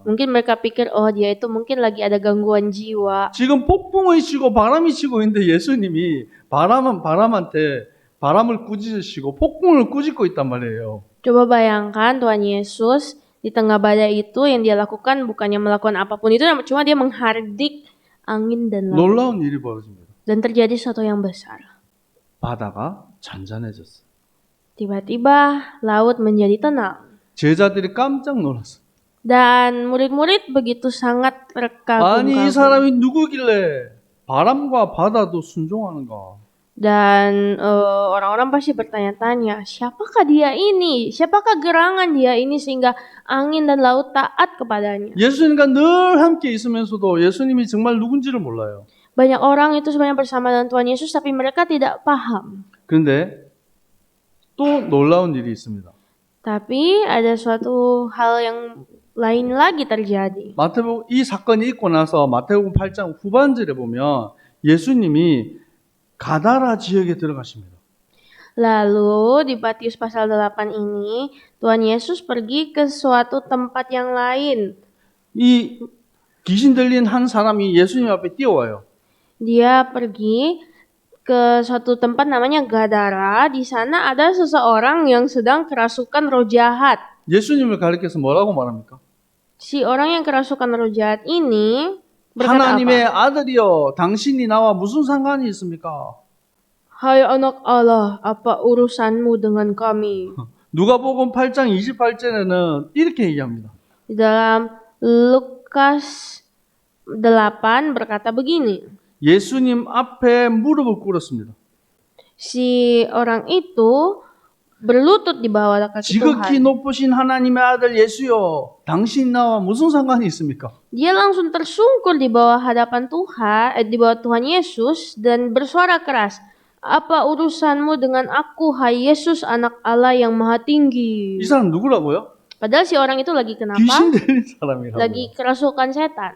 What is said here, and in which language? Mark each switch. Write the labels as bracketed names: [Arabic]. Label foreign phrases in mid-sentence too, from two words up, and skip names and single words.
[Indonesian] Mungkin mereka pikir, oh dia itu mungkin lagi ada gangguan jiwa. [Korean] 지금 폭풍이 치고 바람이 치고 있는데 예수님이 바람을 꾸짖으시고 폭풍을 꾸짖고 있단 말이에요. [Indonesian] Coba bayangkan Tuhan Yesus di tengah badai itu yang dia lakukan bukannya melakukan apapun itu, cuma dia menghardik angin dan laut. [Korean] 놀라운 일이 벌어집니다. [Indonesian] Dan terjadi sesuatu yang besar. [Korean] 바다가 잔잔해졌어요. [Indonesian] Tiba-tiba laut menjadi tenang. [Korean] 제자들이 깜짝 놀랐어요. [Indonesian] Dan murid-murid begitu sangat [Korean] 아니 이 [Indonesian] terkagum-kagum. [Korean] 사람이 누구길래 바람과 바다도 순종하는가? [Indonesian] Dan orang-orang pasti bertanya-tanya, siapakah dia ini? Siapakah gerangan dia ini sehingga angin dan laut taat kepadanya? [Korean] 예수님과 늘 함께 있으면서도 예수님이 정말 누군지를 몰라요. [Indonesian] Banyak orang itu sebenarnya bersama dengan Tuhan Yesus tapi mereka tidak paham. [Korean] 그런데 또 놀라운 일이 있습니다. [Indonesian] Tapi ada suatu hal yang lain lagi terjadi. [Korean] 마태복음 이 사건이 있고 나서 마태복음 8장 후반절에 보면 예수님이 가다라 지역에 들어가십니다. [Indonesian] Lalu di Matius pasal 8 ini Tuhan Yesus pergi ke suatu tempat yang lain. [Korean] 이 귀신 들린 한 사람이 예수님 앞에 뛰어와요. [Indonesian] Dia pergi ke suatu tempat namanya Gadara. Di sana ada seseorang yang sedang kerasukan roh jahat. [Korean] 예수님을 가리켜서 뭐라고 말합니까? [Indonesian] Si orang yang kerasukan roh jahat ini berkata [Korean] 하나님의 [Indonesian] apa? [Korean] 아들이여 당신이 나와 무슨 상관이 있습니까? [Indonesian] Hai anak Allah, apa urusanmu dengan kami? [Korean] 누가복음 8장 28절에는 이렇게 얘기합니다. [Indonesian] Di dalam Lukas 8 berkata begini. [Korean] 예수님 앞에 무릎을 꿇었습니다. [Indonesian] Si orang itu berlutut di bawah kaki [Korean] 지극히 [Indonesian] Tuhan. [Korean] 높으신 하나님의 아들 예수여 당신 나와 무슨 상관이 있습니까? [Indonesian] Dia langsung tersungkur di bawah hadapan Tuhan, di bawah Tuhan Yesus dan bersuara keras. Apa urusanmu dengan aku, hai Yesus, anak Allah yang maha tinggi? [Korean] 이 사람 누구라고요? [Indonesian] Padahal si orang itu lagi kenapa? [Korean] 귀신 들린 사람이라고요. [Indonesian] Lagi kerasukan setan.